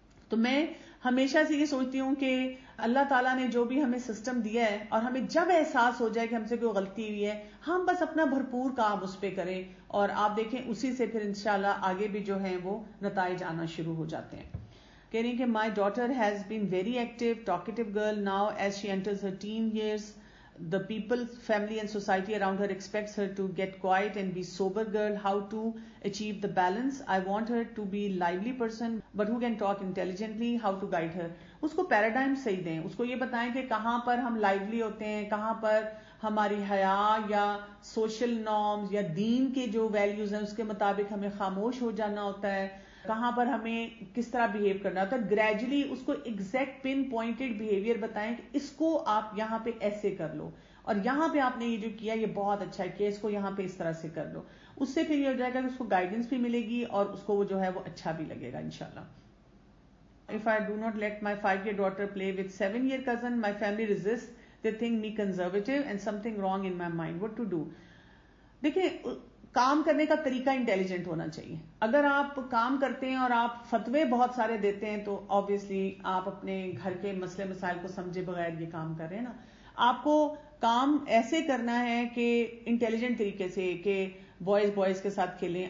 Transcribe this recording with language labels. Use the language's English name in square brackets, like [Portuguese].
[Urdu] تو میں ہمیشہ سے یہ سوچتی ہوں کہ اللہ تعالیٰ نے جو بھی ہمیں سسٹم دیا ہے، اور ہمیں جب احساس ہو جائے کہ ہم سے کوئی غلطی ہوئی ہے، ہم بس اپنا بھرپور کام اس پہ کریں، اور آپ دیکھیں اسی سے پھر انشاءاللہ آگے بھی جو ہیں وہ نتائج آنا شروع ہو جاتے ہیں. کہہ رہی ہیں کہ [English] My daughter has been very active talkative girl. Now as she enters her teen years the people, family and society around her expects her to get quiet and be sober girl. How to achieve the balance? I want her to be lively person but who can talk intelligently. How to guide her? [Urdu] اس کو paradigm صحیح دیں، اس کو یہ بتائیں کہ کہاں پر ہم لائیولی ہوتے ہیں، کہاں پر ہماری حیا یا سوشل نارمز یا دین کے جو ویلیوز ہیں اس کے مطابق ہمیں خاموش ہو جانا ہوتا ہے، کہاں پر ہمیں کس طرح بہیو کرنا ہوتا ہے. گریجولی اس کو ایگزیکٹ پن پوائنٹڈ بہیویئر بتائیں کہ اس کو آپ یہاں پہ ایسے کر لو، اور یہاں پہ آپ نے یہ جو کیا یہ بہت اچھا کیا، اس کو یہاں پہ اس طرح سے کر لو. اس سے پھر یہ ہو جائے گا کہ اس کو گائیڈنس بھی ملے گی اور اس کو وہ جو ہے وہ اچھا بھی لگے گا انشاءاللہ. [English] If I do not let my 5-year daughter play with 7-year cousin, my family resists. They think me conservative and something wrong in my mind. What to do? [Urdu] دیکھیں کام کرنے کا طریقہ انٹیلیجنٹ ہونا چاہیے. اگر آپ کام کرتے ہیں اور آپ فتوے بہت سارے دیتے ہیں تو آبویسلی آپ اپنے گھر کے مسئلے مسائل کو سمجھے بغیر یہ کام کر رہے ہیں نا. آپ کو کام ایسے کرنا ہے کہ انٹیلیجنٹ طریقے سے کہ بوائز کے ساتھ کھیلیں.